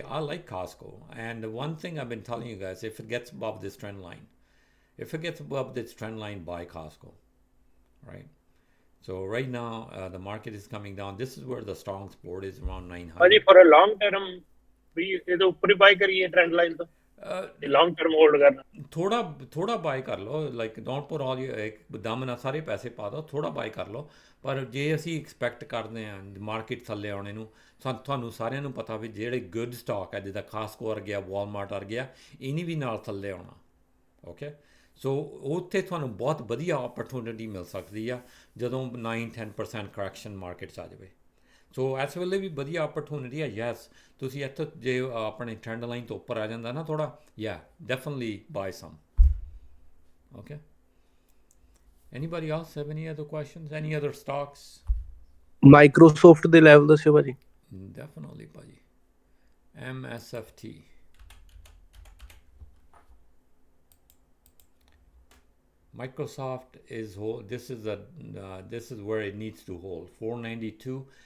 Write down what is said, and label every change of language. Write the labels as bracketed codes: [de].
[en] I like Costco. And the one thing I've been telling you guys, if it gets above this trend line, buy Costco, right? So right now, the market is coming down. This is where the strong support is around 900. Buddy, for a long term, we [pa] ਇਹਦੇ ਉੱਪਰ ਹੀ [en] buy ਕਰੀਏ trend line ਤੋਂ long term hold ਕਰਨਾ [pa] ਥੋੜਾ ਬਾਈ ਕਰ ਲਓ, [en] like don't put all you [pa] ਦਮ ਨਾਲ ਸਾਰੇ ਪੈਸੇ ਪਾ ਦਿਓ, ਥੋੜਾ ਬਾਈ ਕਰ ਲਓ। ਪਰ ਜੇ ਅਸੀਂ ਐਕਸਪੈਕਟ ਕਰਦੇ ਹਾਂ ਮਾਰਕੀਟ ਥੱਲੇ ਆਉਣੇ ਨੂੰ, ਤੁਹਾਨੂੰ ਸਾਰਿਆਂ ਨੂੰ ਪਤਾ ਵੀ ਜਿਹੜੇ ਗੁੱਡ ਸਟਾਕ ਹੈ ਜਿੱਦਾਂ ਕਾਸਕੋ ਵਰ ਗਿਆ, ਵਾਲਮਾਰਟ ਵਰ ਗਿਆ, ਇਹਨੀ ਵੀ ਨਾਲ ਥੱਲੇ ਆਉਣਾ। ਓਕੇ, ਸੋ ਉੱਥੇ ਤੁਹਾਨੂੰ ਬਹੁਤ ਵਧੀਆ ਓਪਰਚੁਨਿਟੀ ਮਿਲ ਸਕਦੀ ਆ ਜਦੋਂ 9-10% ਕਰੈਕਸ਼ਨ ਮਾਰਕੀਟ 'ਚ ਆ ਜਾਵੇ। ਸੋ ਇਸ ਵੇਲੇ ਵੀ ਵਧੀਆ ਓਪਰਚੁਨਿਟੀ ਹੈ। ਯੈਸ, ਤੁਸੀਂ ਇੱਥੇ ਜੇ ਆਪਣੇ ਟ੍ਰੈਂਡ ਲਾਈਨ ਤੋਂ ਉੱਪਰ ਆ ਜਾਂਦਾ ਨਾ ਥੋੜਾ, [en] Definitely buy some. Okay, anybody else have any other questions? Any other stocks? [pa] Microsoft ਦੇ ਲੈਵਲ ਦੱਸਿਓ ਭਾਜੀ। [en] Definitely ਭਾਜੀ। MSFT, Microsoft is this is where it needs to hold 492.